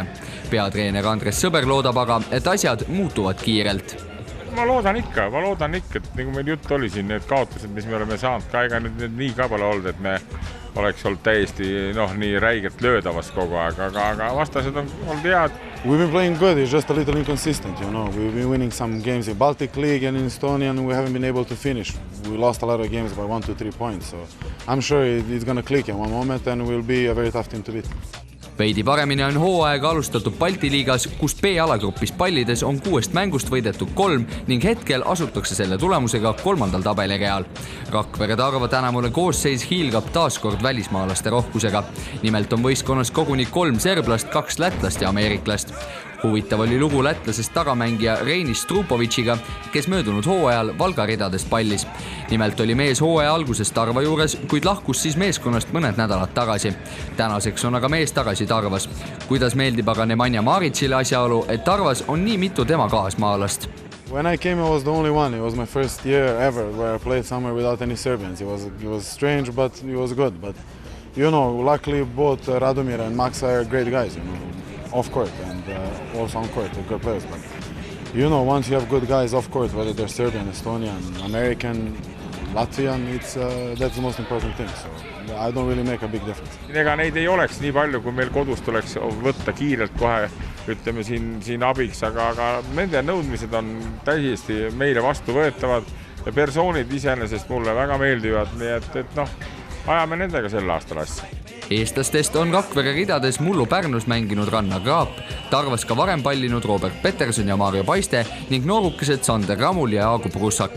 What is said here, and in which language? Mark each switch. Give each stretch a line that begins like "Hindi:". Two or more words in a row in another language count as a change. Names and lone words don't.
Estonian: Peatreener Andres Sõber loodab aga, et asjad muutuvad kiirelt. Ma loodan ikka, et nagu meil jutt oli siin, need kaotused, mis me oleme saanud, ka ega nüüd nii ka pole olnud, et me oleks olnud täiesti nii räigelt löödavas kogu aeg, aga vastased on olnud head.
English: We've been playing good, it's just a little inconsistent, you know. We've been winning some games in Baltic League and in Estonia and we haven't been able to finish. We lost a lot of games by 1 to 3 points, so I'm sure it's going to click in one moment and we'll be a very tough team to beat.
Estonian: Veidi paremini on hooaega alustatud Balti liigas, kus B-alagrupis pallides on 6 mängust võidetud 3 ning hetkel asutakse selle tulemusega 3. tabelireal. Rakvere Tarva tänavune koosseis hiilgab taaskord välismaalaste rohkusega. Nimelt on võistkonnas koguni 3 serblast, 2 lätlast ja ameeriklast. Huvitav oli lugu lätlasest tagamängija Reinis Strupovitšiga, kes möödunud hooajal Valga ridadest pallis. Nimelt oli mees hooaja alguses Tarva juures, kuid lahkus siis meeskonnast mõned nädalad tagasi. Tänaseks on aga mees tagasi Tarvas. Kuidas meeldib aga Nemanja Maricile asjaolu, et Tarvas on nii mitu tema kaasmaalast?
English: When I came, I was the only one. It was my first year ever where I played somewhere without any Serbians. It was strange, but it was good. But, luckily both Radomir and Max are great guys, off court and also on court, they're good players. But, once you have good guys off court, whether they're Serbian, Estonian, American, Latvian, that's the most important thing. So I don't really make a big difference.
Estonian: Ega neid ei oleks nii palju, kui meil kodus tuleks võtta kiirelt kohe, ütleme siin abiks, aga nende nõudmised on täiesti meile vastu võetavad ja persoonid iseenesest mulle väga meeldivad, nii et ajame nendega sel aastal asja. Eestlastest on Rakvere ridades mullu Pärnus mänginud Rannar Kraap, Tarvas ka varem pallinud Robert Peterson ja Mario Paiste ning noorukesed Sander Ramul ja Jaagup Russak.